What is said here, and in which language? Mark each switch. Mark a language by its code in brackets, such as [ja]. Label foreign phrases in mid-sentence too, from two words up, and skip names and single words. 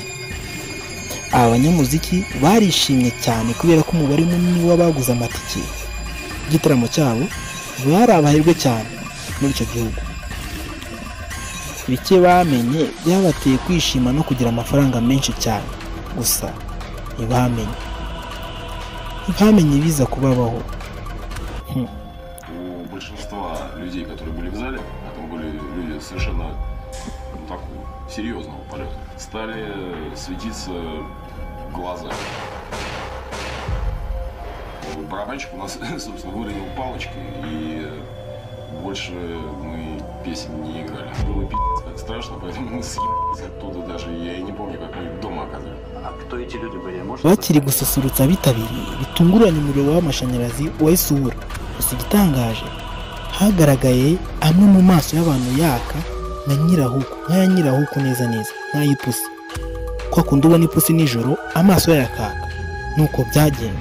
[rw] Aba banyamuziki barishimye cyane kubera ko umubare munini w'abaguze amatike igitaramo cyabo bari abahirwe cyane muri icyo gihugu. Bike bamenye byabateye kwishima no kugira amafaranga menshi cyane, gusa ntibamenye ibiza kubabaho. [ru] Большинства людей, которые были в зале, а там были люди совершенно так серьезного полета, стали светиться глаза. Барабанщик у нас, собственно, выронил палочкой, и больше мы песен не играли. Было пи***ц как страшно, поэтому мы съебались оттуда даже. Я и не помню, как мы дома оказались. А кто эти люди были? [rw] Bakiri gususurutsa abitabiriye bitunguranye umuriro w'amashanyarazi wahise ubura. Gusa igitangaje hagaragaye amwe mu maso y'abantu yaka na nk'aya nyirahuku neza nk'ay'ipusi. Kwa kundi ubona ipusi nijoro amaso yakaka nuko byagenze.